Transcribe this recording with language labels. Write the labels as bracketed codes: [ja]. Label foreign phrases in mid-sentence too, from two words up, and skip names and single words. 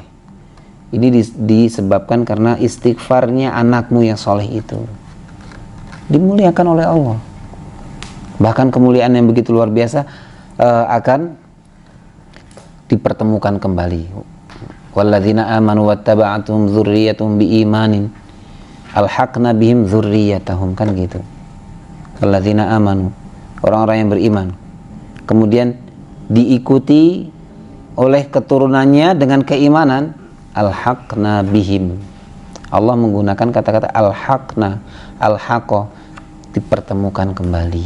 [id] Ini disebabkan karena istighfarnya anakmu yang soleh itu dimuliakan oleh Allah. Bahkan kemuliaan yang begitu luar biasa akan dipertemukan kembali. [ar] والذين آمنوا واتبعتهم ذريتهم بإيمان ألحقنا بهم ذريتهم, [id] kan gitu. [ar] والذين آمنوا, [id] orang-orang yang beriman, kemudian diikuti oleh keturunannya dengan keimanan, [ar] ألحقنا بهم. [id] Allah menggunakan kata-kata [ar] ألحقنا، ألحق, [id] dipertemukan kembali.